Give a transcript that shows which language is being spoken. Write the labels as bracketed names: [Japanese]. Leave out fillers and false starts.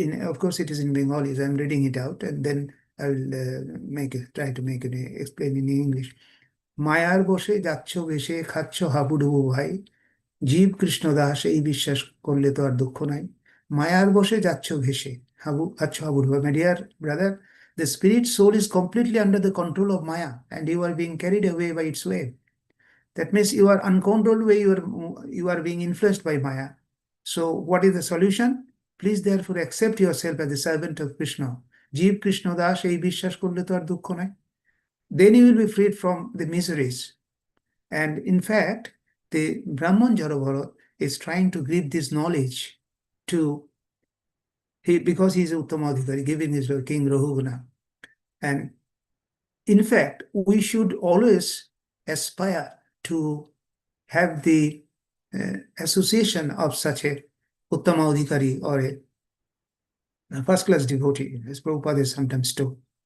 [English] Of course, it is in Bengali, so I'm reading it out, and then I will try to make it explain in English. [Bangla] মায়ার বসে যাচ্ছ ভেসে খাচ্ছ হাবুডুবু ভাই, জীব কৃষ্ণ দাস এই বিশ্বাস করলে তো আর দুঃখ নাই। মায়ার বসে যাচ্ছ ভেসে খাচ্ছ হাবুডুবু। [English] My dear brother, the spirit soul is completely under the control of Maya, and you are being carried away by its wave. That means you are uncontrolled way, you are being influenced by Maya. So what is the solution? Please therefore accept yourself as the servant of Krishna. [Bangla] জীব কৃষ্ণ দাস এই বিশ্বাস করলে তো আর দুঃখ নাই। [English] Then you will be freed from the miseries. And in fact, the Brahman Jarabharat is trying to give this knowledge to because he is Uttamadhikari, giving this to King Rahuguna. And in fact, we should always aspire to have the association of such a Uttamadhikari or a first-class devotee, as Prabhupada is sometimes told.